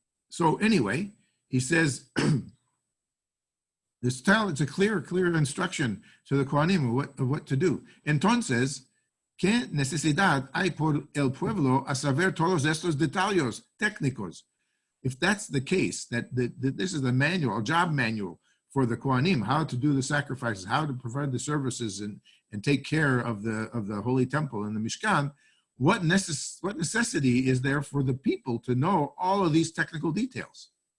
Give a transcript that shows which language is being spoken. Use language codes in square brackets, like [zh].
[en] So anyway, he says it's a clear instruction to the Kohanim of what to do. [lad] Entonces, ¿qué necesidad hay por el pueblo a saber todos estos detalles técnicos? [en] If that's the case, that this is the manual, a job manual for the Kohanim, how to do the sacrifices, how to provide the services and take care of the Holy Temple and the Mishkan, what necessity is there for the people to know all of these technical details?